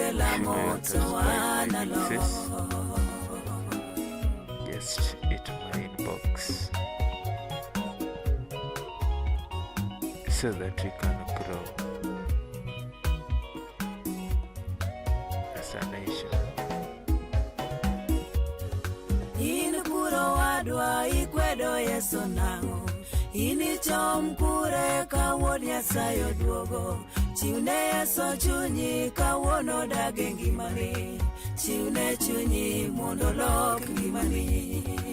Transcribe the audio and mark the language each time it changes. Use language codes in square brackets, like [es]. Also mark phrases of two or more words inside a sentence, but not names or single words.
[en] Just hit my inbox so that we can grow as a nation. [luo] Wadwa ikwedo Yesu nang'o, inichom kure kawuon Nyasaye oduogo, chiwne Yesu chunyi kawuono dage ngimani, chiwne chunyi mondo lok ngimani.